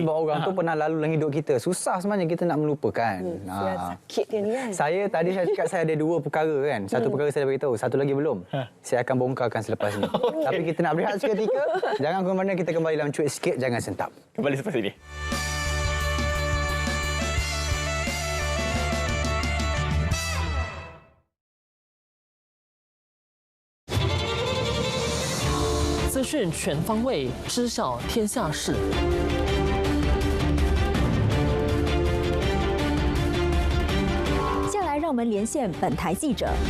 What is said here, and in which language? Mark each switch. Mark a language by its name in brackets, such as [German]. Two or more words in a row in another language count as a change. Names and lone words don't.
[Malay] Sebab orang tu pernah lalu dalam hidup kita. Susah sebenarnya kita nak melupakan. Sakit dia ni kan. Saya cakap saya ada dua perkara kan. Satu perkara saya dah beritahu, satu lagi belum. Saya akan bongkarkan selepas ini. Tapi kita nak berehat seketika. Jangan ke mana, kita kembali dalam Cuit Sikit, jangan sentap. Kembali selepas ini. [Chinese] 资讯全方位，知晓天下事。下来，让我们连线本台记者。